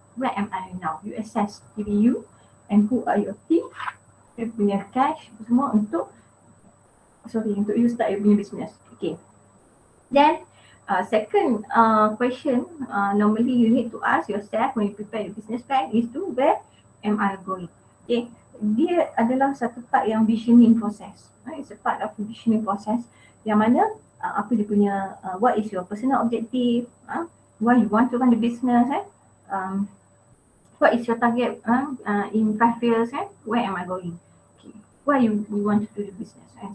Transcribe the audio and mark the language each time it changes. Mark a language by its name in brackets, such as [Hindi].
[English] Where am I now? You assess diri you and who are your team, you punya cash [Malay] semua untuk [English] you start your punya business. Okay, then second question normally you need to ask yourself when you prepare your business plan is to where am I going? [Malay] Okay, dia adalah satu part yang visioning process. [English] It's a part of the visioning process [Malay] yang mana apa dia punya [English] what is your personal objective, why you want to run the business, what is your target in 5 years, where am I going, okay, why you want to do the business.